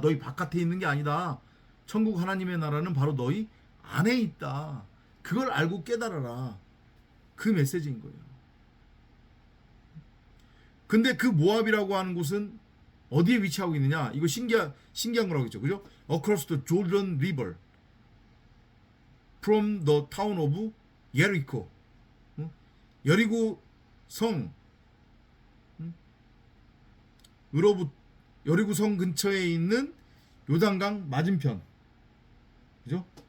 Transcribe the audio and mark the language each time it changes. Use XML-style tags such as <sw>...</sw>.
<ko>너희 바깥에 있는 게 아니다. 천국 하나님의 나라는 바로 너희 안에 있다. 그걸 알고 깨달아라. 그 메시지인 거예요. 근데 그 모압이라고 하는 곳은 어디에 위치하고 있느냐? 이거 신기한 거라고 했죠. 그죠?</ko> <en>Across the Jordan River from the town of Jericho.</en> <ko>여리고 성 여리고 성 근처에 있는 요단강 맞은편. 그죠?</ko>